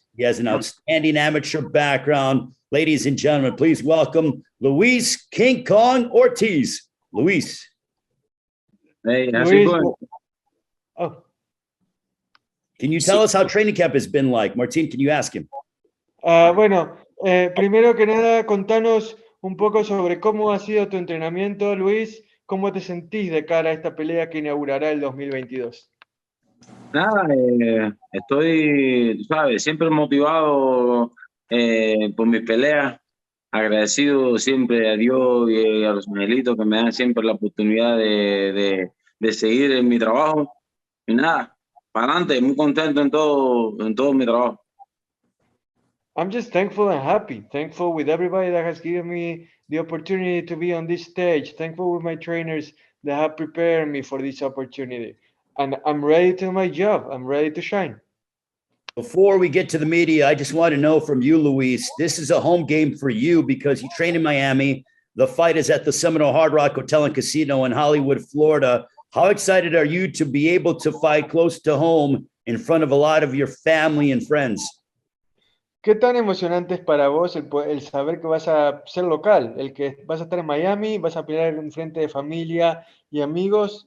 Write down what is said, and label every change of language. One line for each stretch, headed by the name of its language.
English: He has an outstanding amateur background. Ladies and gentlemen, please welcome Luis King Kong Ortiz. Luis. Hey, how's it going? Oh. Can you tell us how training camp has been like? Martin, can you ask him?
Spanish: Bueno, primero que nada, contanos un poco sobre cómo ha sido tu entrenamiento, Luis. ¿Cómo te sentís de cara a esta pelea que inaugurará el 2022? Nada, estoy, ¿sabes? Siempre motivado por mi pelea. Agradecido siempre a Dios y a los angelitos que me dan siempre la oportunidad de seguir en mi trabajo. Y nada, para adelante, muy contento en todo mi trabajo.
English: I'm just thankful and happy. Thankful with everybody that has given me the opportunity to be on this stage. Thankful with my trainers that have prepared me for this opportunity. And I'm ready to do my job. I'm ready to shine. Before we get to the media, I just want to know from you, Luis, this is a home game for you because you train in Miami. The fight is at the Seminole Hard Rock Hotel and Casino in Hollywood, Florida. How excited are you to be able to fight close to home in front of a lot of your family and friends?
Spanish: ¿Qué tan emocionante es para vos el saber que vas a ser local, el que vas a estar en Miami, vas a pelear en frente de familia y amigos?